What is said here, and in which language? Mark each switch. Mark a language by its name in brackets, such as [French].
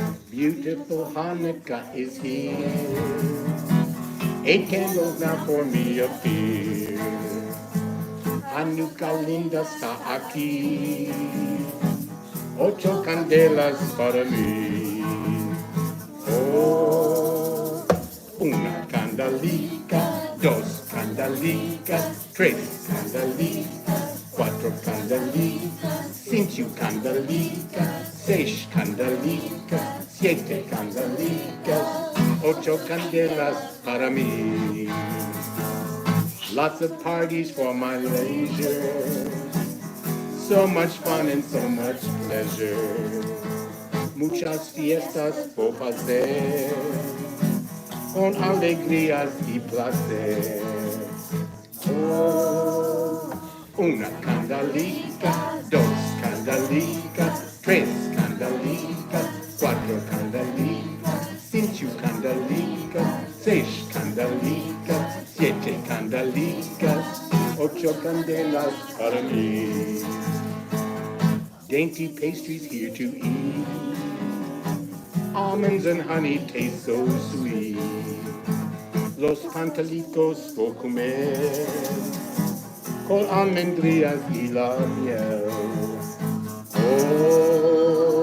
[English] Beautiful Hanukkah is here. 8 candles now for me appear. [Ladino] Hanukkah linda está aquí. 8 candelas para mí. Oh, una candelica, 2 candelicas, 3 candelicas, 4 candelicas, 5 candelicas, 6 candelicas, 7 candelicas, 8 candelas para mí. [English] Lots of parties for my leisure, so much fun and so much pleasure. [Ladino] Muchas fiestas por hacer, con alegrías y placer. Oh, una candelica, 2 candelicas, 3 candelicas, 4 candelicas, 5 candelicas, 6 candelicas, 7 candelicas, 8 candelas para mí. [English] Dainty pastries here to eat, almonds and honey taste so sweet. [Ladino] Los pantalitos por comer, con almendrillas y la miel. Oh,